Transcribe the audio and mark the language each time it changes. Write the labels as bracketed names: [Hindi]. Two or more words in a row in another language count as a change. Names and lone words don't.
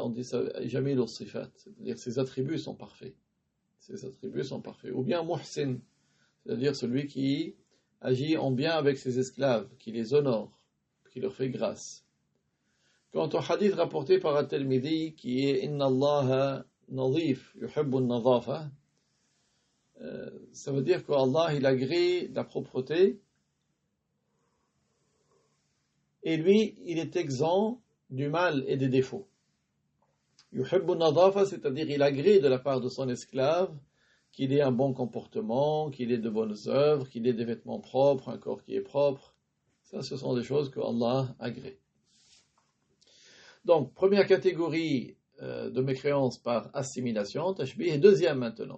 [French] On dit ça, [Arabic] جميل الصفات. [French] C'est-à-dire, ses attributs sont parfaits. Ses attributs sont parfaits. Ou bien muhsin, c'est-à-dire celui qui agit en bien avec ses esclaves, qui les honore, qui leur fait grâce. Quant au hadith rapporté par At-Tirmidhi, qui est [Arabic] إن الله نظيف يحب النظافة, [French] ça veut dire qu'Allah, il agrée la propreté, et lui, il est exempt du mal et des défauts. [Arabic] يحب النظافة, [French] c'est-à-dire il agrée de la part de son esclave qu'il ait un bon comportement, qu'il ait de bonnes œuvres, qu'il ait des vêtements propres, un corps qui est propre. Ça, ce sont des choses que Allah agrée. Donc, première catégorie de mécréance par assimilation, tashbih, et deuxième maintenant.